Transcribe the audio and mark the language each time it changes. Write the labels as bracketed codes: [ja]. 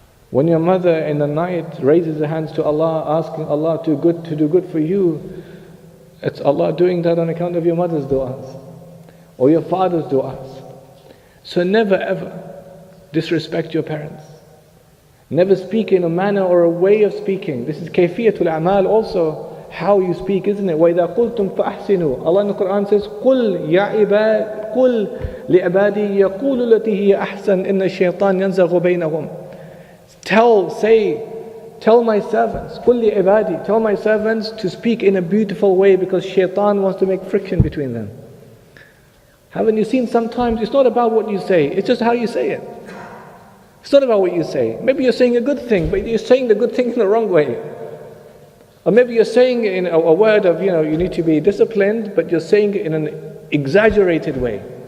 [en] When your mother in the night raises her hands to Allah, asking Allah to do good for you, it's Allah doing that on account of your mother's du'as or your father's du'as. So never ever disrespect your parents. Never speak in a manner or a way of speaking. This is kayfiyatul a'mal also, how you speak, isn't it? [ar] وَإِذَا قُلْتُمْ فَأَحْسِنُوا. [en] Allah in the Quran says, [ar] قُلْ يَا عِبَادِ قُلْ لِعِبَادِي يَقُولُ الَّتِي هِيَ أَحْسَنُ إِنَّ الشَّيْطَانَ يَنزَغُ بَيْنَهُم. [en] Tell my servants, [ar] قُلْ لِعِبَادِي, [en] tell my servants to speak in a beautiful way, because shaitan wants to make friction between them. Haven't you seen sometimes, it's not about what you say, it's just how you say it. It's not about what you say. Maybe you're saying a good thing, but you're saying the good thing in the wrong way. Or maybe you're saying in a word of, you need to be disciplined, but you're saying it in an exaggerated way.